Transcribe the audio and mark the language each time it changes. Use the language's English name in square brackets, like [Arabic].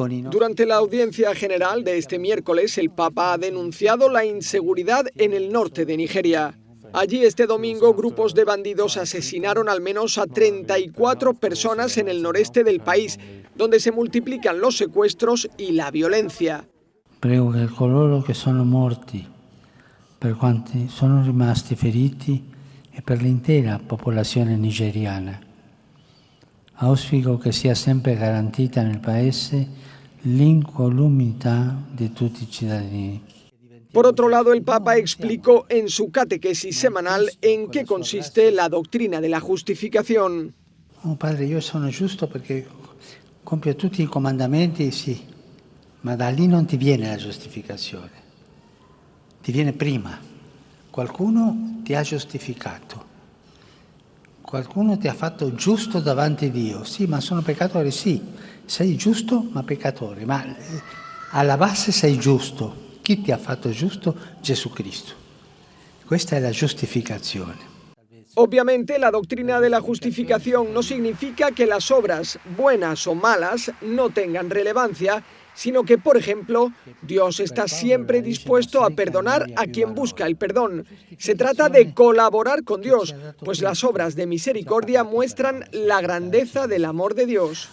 [Spanish] Durante la audiencia general de este miércoles, el Papa ha denunciado la inseguridad en el norte de Nigeria. Allí este domingo grupos de bandidos asesinaron al menos a 34 personas en el noreste del país, donde se multiplican los secuestros y la violencia. [Italian] Prego che coloro che sono morti, per quanti sono rimasti feriti e per l'intera popolazione nigeriana. Auspico che sia sempre garantita nel Paese l'incolumità di tutti i cittadini. [Spanish] Por otro lado, el Papa explicó en su catequesis semanal en qué consiste la doctrina de la justificación. [Italian] Oh, padre, io sono giusto perché compio tutti i comandamenti, sì, ma da lì non ti viene la giustificazione. Ti viene prima. Qualcuno ti ha giustificato. Qualcuno ti ha fatto giusto davanti a Dio. Sì, ma sono peccatore, sì. Sei giusto, ma peccatore. Ma alla base sei giusto. Chi ti ha fatto giusto? Gesù Cristo. Questa è la giustificazione. [Spanish] Obviamente, la doctrina de la justificación no significa que las obras, buenas o malas, no tengan relevancia, sino que, por ejemplo, Dios está siempre dispuesto a perdonar a quien busca el perdón. Se trata de colaborar con Dios, pues las obras de misericordia muestran la grandeza del amor de Dios.